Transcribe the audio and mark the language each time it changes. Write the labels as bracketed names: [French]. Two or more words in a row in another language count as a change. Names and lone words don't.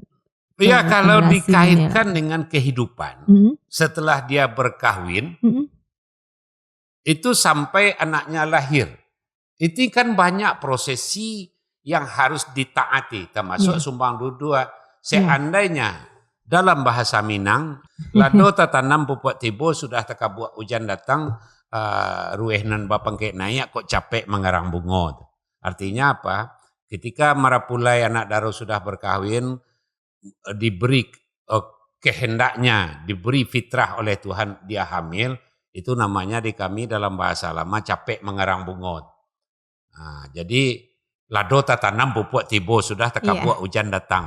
[Indonesian] Iya, kalau dikaitkan dengan kehidupan, setelah dia berkahwin, itu sampai anaknya lahir. Itu kan banyak prosesi yang harus ditaati, termasuk sumbang dua. Seandainya dalam bahasa Minang, [Minangkabau] lado tatanam pupuk tibo sudah tekabuak hujan datang, ruehnan bapangke naik kok capek mengarang bungo. [Indonesian] Artinya apa? Ketika marapulai anak daro sudah berkahwin, diberi kehendaknya, diberi fitrah oleh Tuhan dia hamil, itu namanya di kami dalam bahasa lama [Minangkabau] capek mengarang bungot. [Indonesian] Nah, jadi [Minangkabau] lado tatanam pupuk tibo sudah tekabuak hujan datang.